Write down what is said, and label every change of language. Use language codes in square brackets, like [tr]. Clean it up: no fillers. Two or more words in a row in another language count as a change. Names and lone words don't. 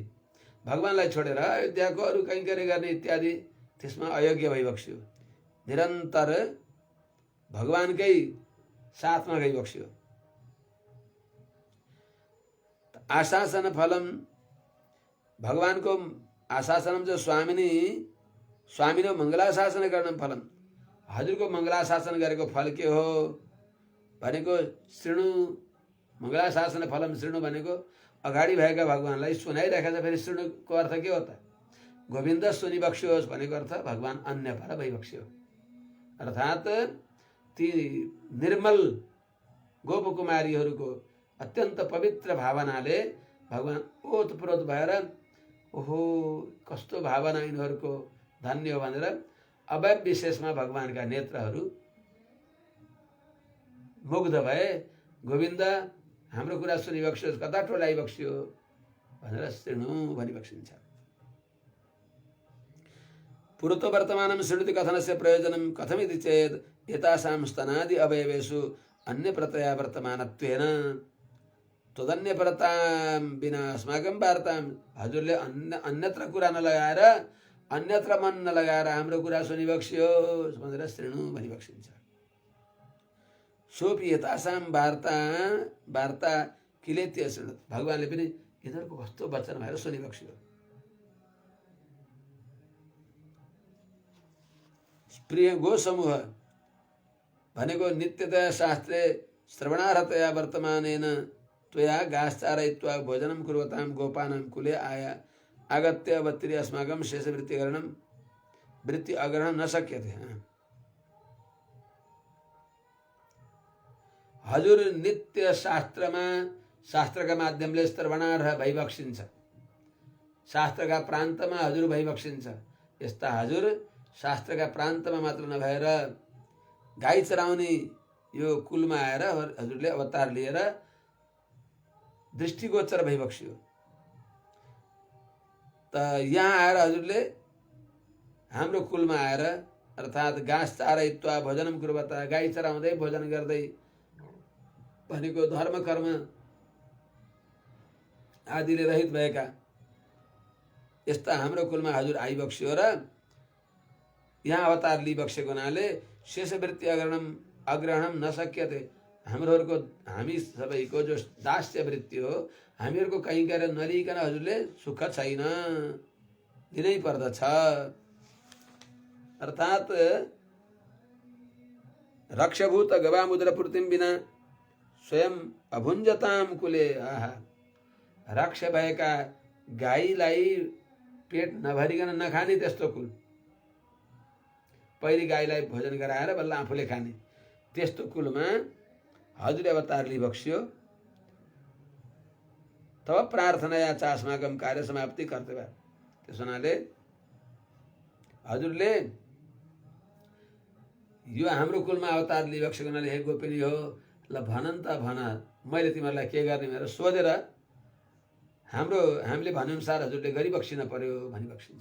[ne] भगवानलाई छोडेर अयोध्याको अरू कैङ्कर्य गर्ने इत्यादि त्यसमा अयोग्य भइबक्स्यो, निरन्तर भगवानकै साथमा गइबक्स्यो। आशासन फलम, भगवानको आशासनम जो स्वामिनो मङ्गलाशासन गर्न फलम, हजुरको मङ्गलाशासन गरेको फल के हो भनेको शृणु, [sa] मङ्गलाशासन फलम शृणु [ne] भनेको अगाडि भएका भगवानलाई सुनाइरहेको छ। फेरि शृणुको अर्थ के हो त, गोविन्द सुनिबक्स्योस् भनेको अर्थ भगवान अन्य पर भइबक्स्यो, अर्थात् ती निर्मल गोपकुमारीहरूको अत्यन्त पवित्र भावनाले भगवान ओतप्रोत भएर ओहो कस्तो भावना यिनीहरूको धन्य हो भनेर अवयव विशेषमा भगवानका नेत्रहरू मुग्ध भए। गोविन्द हाम्रो कुरा सुनिबक्स्योस्, कता टोलाइबक्स्यो भनेर शृणु भनिबक्सिन्छ। [sa] पुरतो वर्तमानं शृणुति कथनस्य प्रयोजनं कथमिति चेत् एतासां स्तनादि अवयवेषु अन्य प्रत्यय वर्तमानत्वेन तदन्य परतां बिना अस्माकं वार्तां [ne] हजुरले अन्यत्र कुरा नलगाएर अन्यत्र मन नलगाएर हाम्रो कुरा सुनिबक्स्योस् भनेर शृणु भनिबक्सिन्छ। [sa] सोपि यतासां वार्ता किलेत्य शृणुत, [ne] भगवानले पनि यिनीहरूको कस्तो वचन भएर सुनिबक्स्यो। [sa] प्रिय गो समूह भनेको नित्यतया शास्त्रे श्रवणार्हतया वर्तमानेन त्वया घासचारयित्वा भोजनं कुर्वतां गोपानां कुले आगत्य अवतीर्य अस्माकं शेषवृत्ति अग्रहणं न शक्यते। [ne] हजुर नित्य शास्त्रका माध्यमले श्रवणार्ह भइबक्सिन्छ, शास्त्रका प्रान्तमा हजुर भइबक्सिन्छ। यस्ता हजुर शास्त्रका प्रान्तमा मात्र नभएर गाई चराउने यो कुलमा आएर हजुरले अवतार लिएर दृष्टिगोचर भइबक्स्यो। त यहाँ आएर हजुरले हाम्रो कुलमा आएर अर्थात् घाँस [sa] चारयित्वा भोजनम कुर्वता, [ne] गाई चराउँदै भोजन गर्दै भनेको धर्म कर्म आदिले रहित भएका यस्ता हाम्रो कुलमा हजुर आइबक्स्यो र यहाँ अवतार लिइबक्सेको हुनाले [sa] शेषवृत्ति अग्रहणम न सक्यते, [ne] हामी सबैको जो दास्य वृत्ति हो हामीहरूको कहीँ गएर नलिकन हजुरले सुख छैन, दिनै पर्दछ। अर्थात् [sa] रक्षभूत गवामुद्रपूर्तिम बिना स्वयं अभुञ्जताम कुले, [ne] रक्ष भएका गाईलाई पेट नभरिकन नखाने त्यस्तो कुल, पहिले गाईलाई भोजन गराएर बल्ल आफूले खाने त्यस्तो कुलमा हजुरले अवतार लिइबक्स्यो। [sa] तब प्रार्थनाया च अस्माकं कार्य समाप्ति कर्तव्य। [ne] त्यस हुनाले हजुरले यो हाम्रो कुलमा अवतार लिइबक्सेको हुनाले हे गोपिनी हो, ल भनन् त भन, मैले तिमीहरूलाई के गर्ने भनेर सोधेर हामीले भनेअनुसार हजुरले गरिबक्सिन पर्यो भनिबक्सिन्छ।